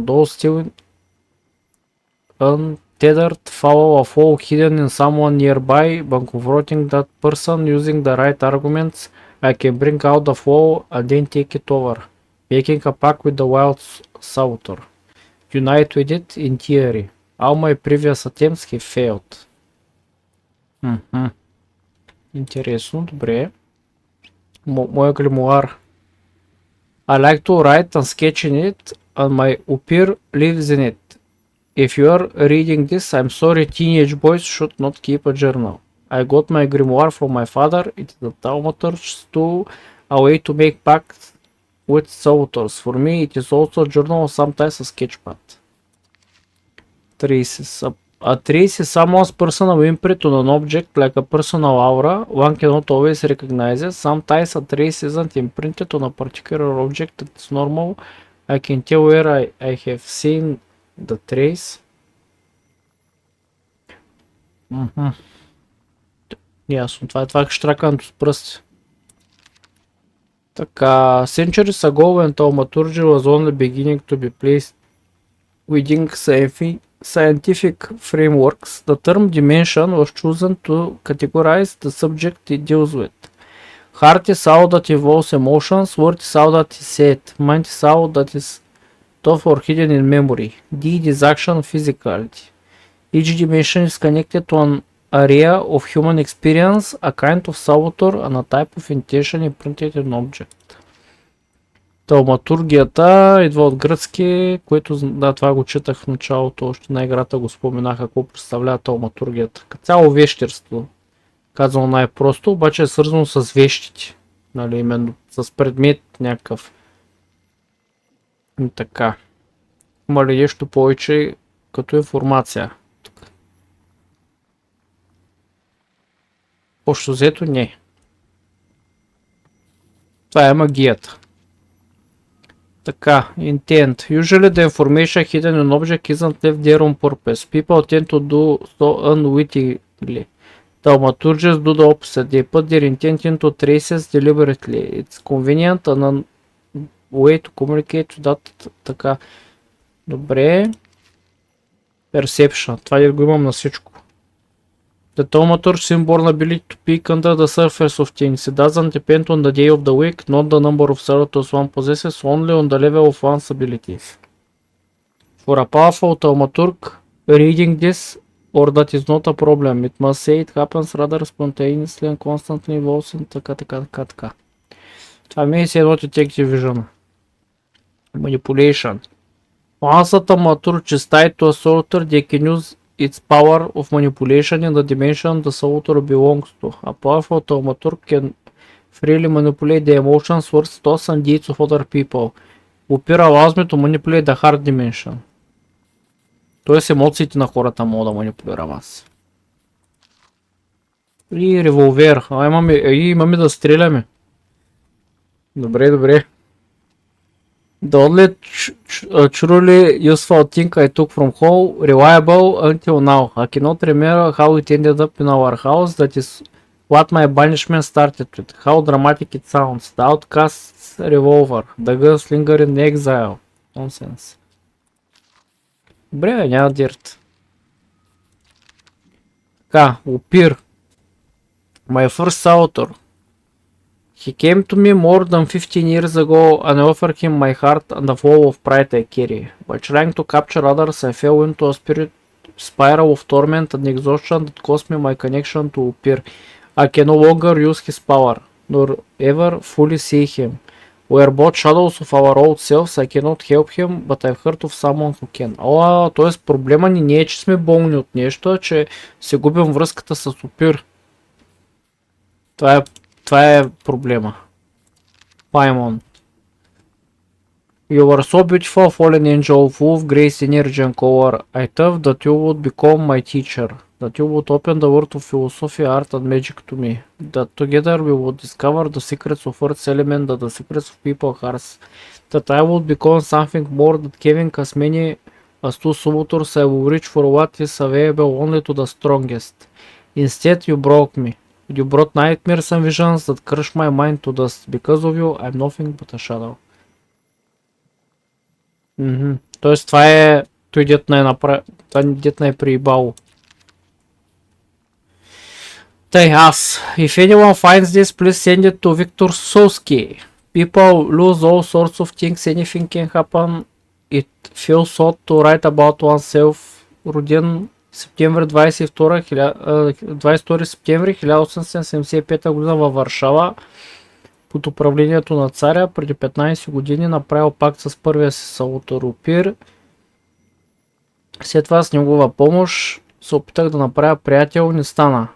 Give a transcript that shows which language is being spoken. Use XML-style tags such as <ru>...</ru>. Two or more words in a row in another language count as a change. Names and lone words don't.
<en>Those still untethered follow a foe hidden in someone nearby. By confronting that person using the right arguments, I can bring out the foe and then take it over, making a pact with the wild saboteur. Unite with it in theory. All my previous attempts have failed.</en> <bg>Интересно, добре. Моя гримуар.</bg> <en>I like to write and sketch in it, and my Upir lives in it. If you are reading this, I'm sorry teenage boys should not keep a journal. I got my grimoire from my father. It is a Thaumatuge's tool, a way to make pacts with saboteurs. For me, it is also a journal, sometimes a sketchpad. A trace is someone's personal imprint on an object, like a personal aura. One cannot always recognize it. Sometimes a trace isn't imprinted on a particular object. It's normal. I can tell where I have seen the trace.</en> <bg>Ясно, това е штракането с пръсти. Така,</bg> <en>centuries ago when Thaumatuge was only beginning to be placed within scientific frameworks, the term dimension was chosen to categorize the subject it deals with. Heart is all that involves emotions, word is all that is said, mind is all that is thought or hidden in memory, deed is action, physicality. Each dimension is connected to an area of human experience, a kind of saboteur, and a type of intention imprinted in object.</en> <bg>Тhaumатургията идва от гръцки, което, да, това го четах в началото, още на играта го споменаха, какво представлява тhaumатургията. Като цяло вещерство, казано най-просто, обаче е свързано с вещите, нали, именно с предмет някакъв. И така. Има ли нещо повече като информация? Общо взето не. Това е магията. Така,</bg> <en>intent. Usually the information hidden in object isn't left there on purpose. People tend to do so unwittingly. Thaumaturges do the opposite. They put their intent into traces deliberately. It's convenient and a way to communicate that.</en> <bg>Така. Добре. Perception. Това го имам на всичко.</bg> <en>The Thaumatuge is born ability to peek under the surface of things. It doesn't depend on the day of the week, not the number of saboteurs one possesses, only on the level of one's abilities. For a powerful Thaumaturge, reading this or that is not a problem. It must say it happens rather spontaneously and constantly evolves in така.</en> <bg>Това ми е си едно</bg> <en>Detective Vision. Manipulation. Once a Thaumaturge is tied to a sorter, they can use its power of manipulation in the dimension the sorter belongs to. A powerful Thaumaturge can freely manipulate the emotions, words, thoughts, and deeds of other people. Upir allows me to manipulate the heart dimension.</en> <bg>Тоест емоциите на хората мога да манипулирам аз. И револвер. Имаме да стреляме. Добре.</bg> <en>The only truly useful thing I took from home, reliable until now. I cannot remember how it ended up in our house. That is what my banishment started with. How dramatic it sounds. The outcast's revolver. The gunslinger in exile. Nonsense.</en> <bg>Добре, няма дирт. Така,</bg> <en>Upir. My first author. He came to me more than 15 years ago and I offered him my heart and the flow of pride I carry. By trying to capture others, I fell into a spiral of torment and exhaustion that cost me my connection to Upir. I can no longer use his power, nor ever fully see him. We are both shadows of our old selves. I cannot help him, but I've heard of someone who can.</en> <bg>Т.е. проблема ни не е, че сме болни от нещо, а че се губим връзката с Upir. Това е проблема.</bg> <en>Paimon. You were so beautiful, fallen angel, full of grace, energy and color. I thought that you would become my teacher, that you would open the world of philosophy, art and magic to me, that together we would discover the secrets of Earth's element and the secrets of people's hearts, that I would become something more than giving as many as two suitors. I will reach for what is available only to the strongest. Instead, you broke me. You brought nightmares and visions that crushed my mind to dust. Because of you, I'm nothing but a shadow.</en> <bg>Тоест това е той дет най приебало. Тъй аз.</bg> <en>If anyone finds this, please send it to Victor Solsky. People lose all sorts of things, anything can happen. It feels odd to write about oneself.</en> <bg>Роден септември 22 септември 1875 година във Варшава под управлението на царя. Преди 15 години направил пакт с първия си салутар Upir. След това с негова помощ се опитах да направя приятел, не стана.</bg>